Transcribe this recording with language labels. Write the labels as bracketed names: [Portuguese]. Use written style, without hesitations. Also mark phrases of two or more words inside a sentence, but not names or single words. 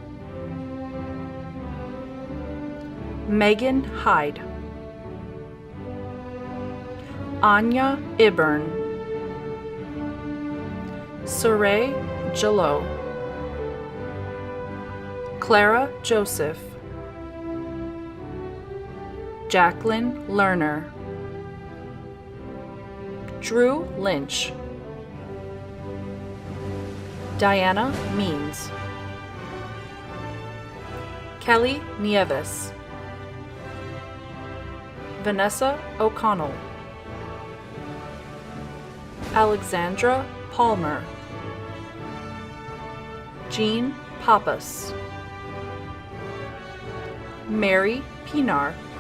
[English] Megan Hyde, Anya Ibern, Saray Jalot, Clara Joseph, Jacqueline Lerner, Drew Lynch, Diana Means, Kelly Nieves, Vanessa O'Connell, Alexandra Palmer, Jean Pappas, Mary Pinar,